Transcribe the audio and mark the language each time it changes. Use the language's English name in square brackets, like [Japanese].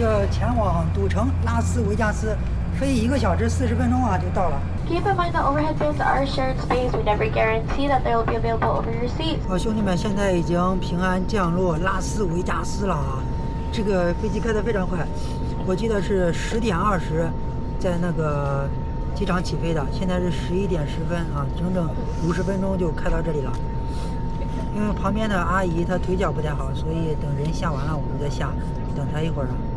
[Chinese] 前往赌城拉斯维加斯，飞1个小时40分钟啊就到了。 [English] Keep in mind that overhead bins are shared space. We never guarantee that they will be available over your seats. [Chinese] 兄弟们，现在已经平安降落拉斯维加斯了啊！这个飞机开得非常快，我记得是10点20在那个机场起飞的，现在是11点10分啊，整整50分钟就开到这里了。因为旁边的阿姨她腿脚不太好，所以等人下完了我们再下，等她一会儿啊。